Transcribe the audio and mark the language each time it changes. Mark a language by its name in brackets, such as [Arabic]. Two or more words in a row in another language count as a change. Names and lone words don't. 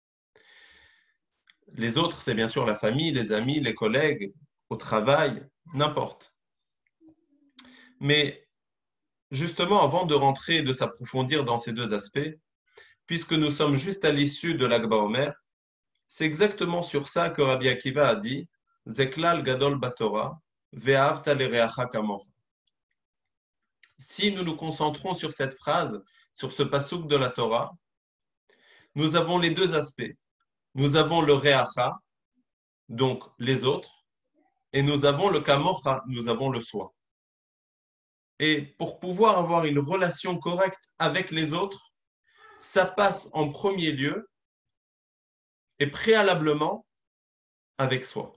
[French] Les autres, c'est bien sûr la famille, les amis, les collègues, au travail, n'importe. Mais justement, avant de rentrer et de s'approfondir dans ces 2 aspects, puisque nous sommes juste à l'issue de l'Akba Omer, c'est exactement sur ça que Rabbi Akiva a dit « [Hebrew] זה כלל גדול בתורה, ואהבת לרעך כמוך ». [French] Si nous nous concentrons sur cette phrase, sur ce passouk de la Torah, nous avons les 2 aspects. Nous avons le reacha, donc les autres, et nous avons le kamocha, nous avons le soi. Et pour pouvoir avoir une relation correcte avec les autres, ça passe en premier lieu, et préalablement avec soi.